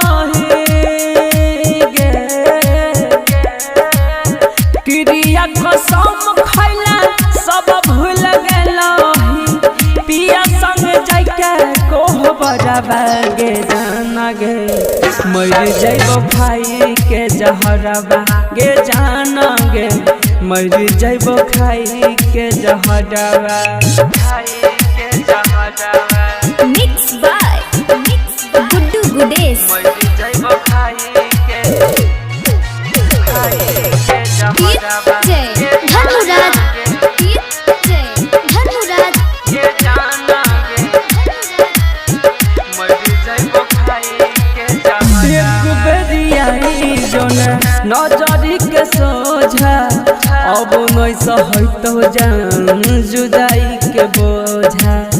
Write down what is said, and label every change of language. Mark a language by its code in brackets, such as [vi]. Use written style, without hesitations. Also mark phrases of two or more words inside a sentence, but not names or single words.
[anp] क्रिया कसम खैला सब भूल गेलही पिया संग जाइके कोहबरवा गे जाना गे मर जइबो खाई के जहरवा गे जाना गे मर जइबो खाई के जहरवा खाई के जहरवा [en] मिक्स बाय गुड्डू गुडेश [anp] मर जइबो खाई के धनुराज नजरी के सोझा अब नहीं सहतो जान जुदाई के बोझा